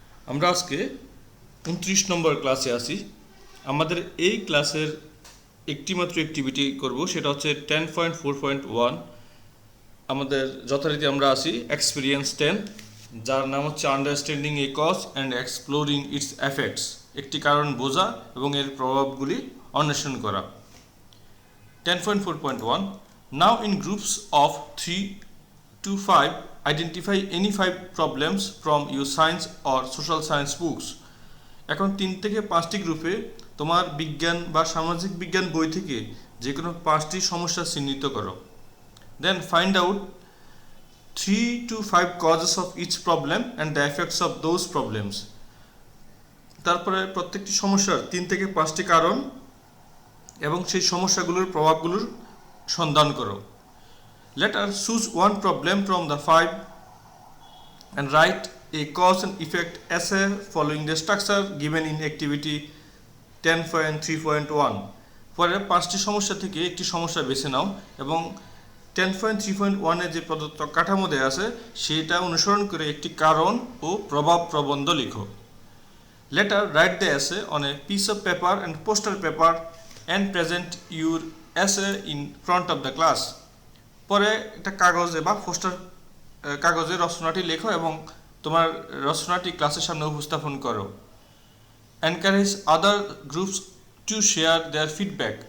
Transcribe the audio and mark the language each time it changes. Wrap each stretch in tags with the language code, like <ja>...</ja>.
<bn>আমরা আজকে 29 নম্বর ক্লাসে আছি। আমাদের এই ক্লাসের একটিমাত্র অ্যাক্টিভিটি করব, সেটা হচ্ছে 10.4.1। আমাদের যথারীতি আমরা আছি এক্সপিরিয়েন্স 10, যার নাম হচ্ছে</bn> <en>Understanding a cause and exploring its effects.</en> <bn>একটি কারণ বোঝা এবং এর প্রভাবগুলি অন্বেষণ করা।</bn> <en>10.4.1 Now in groups of 3 to 5 identify any 5 problems from your science or social science books.</en> <bn>এখন 3 থেকে 5টি গ্রুপে তোমার বিজ্ঞান বা সামাজিক বিজ্ঞান বই থেকে যে কোনো 5টি সমস্যা চিহ্নিত করো।</bn> <en>Then find out 3 to 5 causes of each problem and the effects of those problems.</en> <bn>তারপরে প্রত্যেকটি সমস্যার 3 থেকে 5টি কারণ এবং সেই সমস্যাগুলোর প্রভাবগুলোর সন্ধান করো।</bn> <en>Let us choose one problem from the 5 and write a cause and effect essay following the structure given in activity 10.3.1.</en> <bn>পরে 5টি সমস্যা থেকে একটি সমস্যা বেছে নাও এবং 10.3.1 এ যে প্রদত্ত কাঠামো দেয়া আছে সেটা অনুসরণ করে একটি কারণ ও প্রভাব প্রবন্ধ লিখো।</bn> <en>Later write the essay on a piece of paper and poster paper and present your essay in front of the class.</en> <bn>পরে একটা কাগজে বা পোস্টার কাগজে রচনাটি লেখো এবং তোমার রচনাটি ক্লাসের সামনে উপস্থাপন করো।</bn> <en>Encourage other groups to share their feedback.</en>